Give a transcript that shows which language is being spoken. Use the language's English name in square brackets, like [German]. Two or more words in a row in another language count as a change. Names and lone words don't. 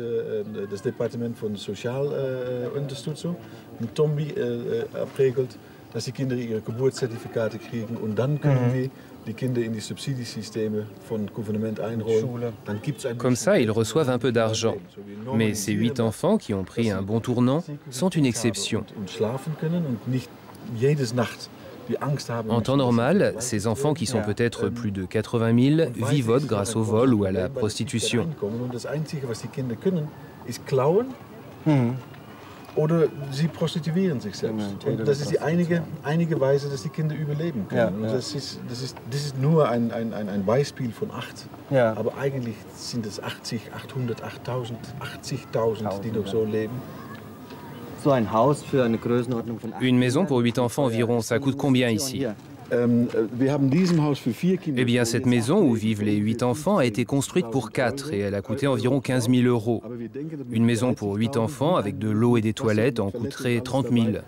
[French] Comme ça, ils reçoivent un peu d'argent. Mais ces 8 enfants qui ont pris un bon tournant sont une exception. En temps normal, ces enfants qui sont peut-être plus de 80 000 vivotent grâce au vol ou à la prostitution. [German] Oder sie prostituieren sich selbst. Und das ist die einige Weise, dass die Kinder überleben können. Und das ist nur ein Beispiel von 8. Ja. Aber eigentlich sind es 80, 800, 8000, 80.000, die noch so leben. [French] Une maison pour 8 enfants environ, ça coûte combien ici? Eh bien, cette maison où vivent les 8 enfants a été construite pour 4 et elle a coûté environ 15 000 €. Une maison pour 8 enfants avec de l'eau et des toilettes en coûterait 30 000.